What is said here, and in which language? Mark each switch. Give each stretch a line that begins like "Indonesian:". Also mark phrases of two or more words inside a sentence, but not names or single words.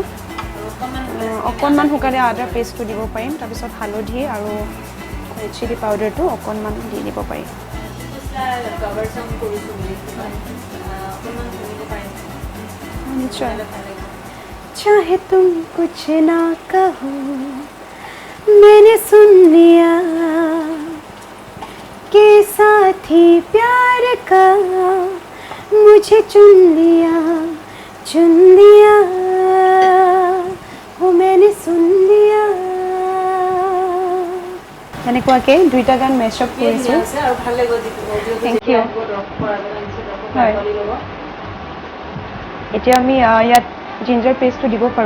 Assamese: অকণমান শুকালে আদা পেষ্টটো দিব পাৰিম, তাৰপিছত হালধি আৰু
English: chili powderটো
Assamese: অকণমান দি দিব পাৰিম। নিশ্চয়।
Hindi: चाहे तुम कुछ ना कहो मैंने सुन लिया कि साथी प्यार का मुझे चुन लिया वो मैंने सुन लिया।
Assamese: এনেকুৱাকৈ দুইটা গান মেচআপ কৰিছোঁ।
English: Thank you.
Assamese: হয়, এতিয়া আমি ইয়াত
English: ginger pasteটো
Assamese: দিব পাৰোঁ।